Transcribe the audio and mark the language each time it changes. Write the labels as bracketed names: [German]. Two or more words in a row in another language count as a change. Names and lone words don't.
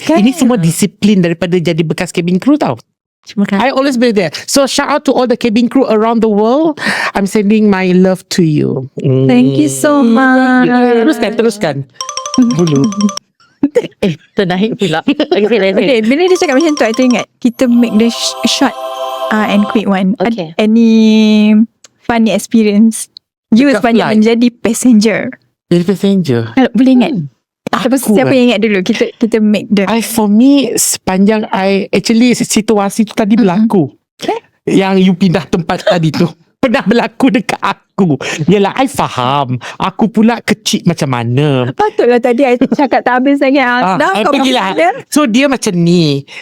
[Malay] Ini semua disiplin daripada jadi bekas [English] cabin crew [Malay] tau. Terima kasih. [English] I always be there. So shout out to all the cabin crew around the world. I'm sending my love to you. Thank you so much. [Malay] Teruskan. Dulu. Tu naik pula. Okay, Bila dia cakap macam tu, I teringat kita [English] make the short and quick one. [Malay] Okay. [English] Any funny experience you [Malay] Dekat sepanjang flight. menjadi passenger? Jadi passenger. Kalau boleh ingat. Aku Siapa yang ingat dulu? Kita [English] make the For me, [Malay] sepanjang actually situasi tu tadi berlaku. Yang you pindah tempat tadi tu pernah berlaku dekat aku. Yelah, I faham. Aku pula kecil macam mana. patutlah tadi I cakap tak habis lagi. Dah kau pergilah. mana? So dia macam ni.